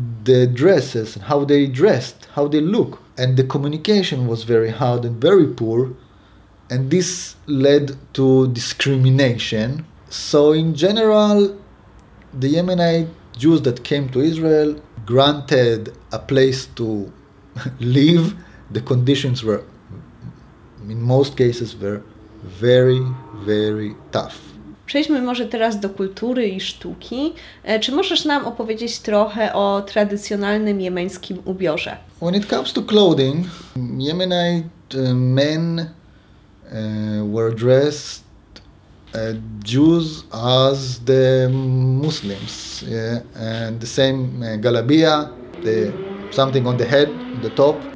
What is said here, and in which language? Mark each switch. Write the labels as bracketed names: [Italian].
[English] The dresses, how they dressed, how they look, and the communication was very hard and very poor, and this led to discrimination. So in general, the Yemenite Jews that came to Israel granted a place to live. The conditions were, in most cases, were very, very tough. [Polish] Przejdźmy może teraz do kultury i sztuki. Czy możesz nam opowiedzieć trochę o tradycjonalnym jemeńskim ubiorze? [English] When it comes to clothing, Yemenite men were dressed Jews as the Muslims, and the same galabia, something on the head, the top.